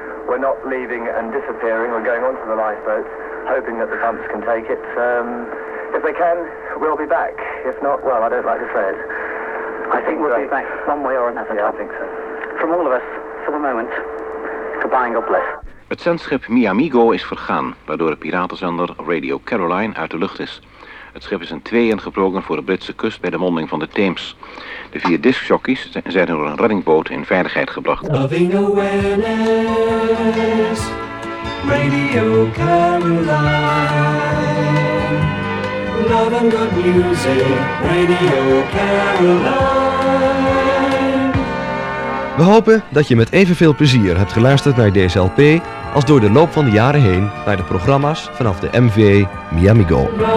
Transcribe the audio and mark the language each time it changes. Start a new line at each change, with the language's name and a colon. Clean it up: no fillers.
English: We're not leaving and disappearing. We're going onto the lifeboat, hoping that the pumps can take it. If they can, we'll be back. If not, well, I don't like to say it. I think we'll be back one way or another. Yeah, I think so. From all of us, for the moment, goodbye and God bless.
Dutch: Het zendschip Miamigo is vergaan, waardoor de piratenzender Radio Caroline uit de lucht is. Het schip is in tweeën gebroken voor de Britse kust bij de monding van de Thames. De vier discjockeys zijn door een reddingboot in veiligheid gebracht.
English: Loving awareness, Radio Caroline. Love and good music, Radio Caroline.
Dutch: We hopen dat je met evenveel plezier hebt geluisterd naar deze LP als door de loop van de jaren heen naar de programma's vanaf de MV Miami Go.